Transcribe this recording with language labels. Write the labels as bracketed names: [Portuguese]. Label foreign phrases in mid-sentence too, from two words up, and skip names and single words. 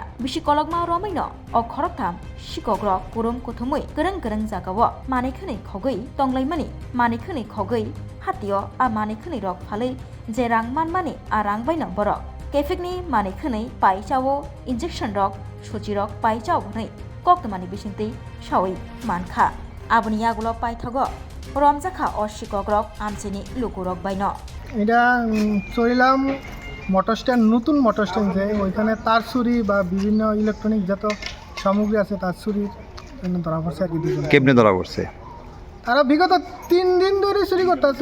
[Kok Borok] bisikologma romaino o khoroktham sikokro purum kothumui gereng jagawo manikhani khogoi tonglaimani manikhani khogoi hatio a manikhani rok phalei je rang manmani a rang baina borok kefikni manikhani paichawo injection rok suchi rok paichawo nei koktmani bisingtei sawai mankha abuni agulo paithago রমজাখা অশিকগ্রক আমচিনি লুকুরক বাইন [Bangla] এটা চরিলাম মোটর স্ট্যান্ড, নতুন মোটর স্ট্যান্ড যে ওইখানে তার চুরি বা বিভিন্ন ইলেকট্রনিক যত সামগ্রী আছে তার চুরির জন্য ধরা পড়ছে আর কি। কেমনে ধরা পড়ছে? তারা বিগত 3 দিন ধরে চুরি করতেছে।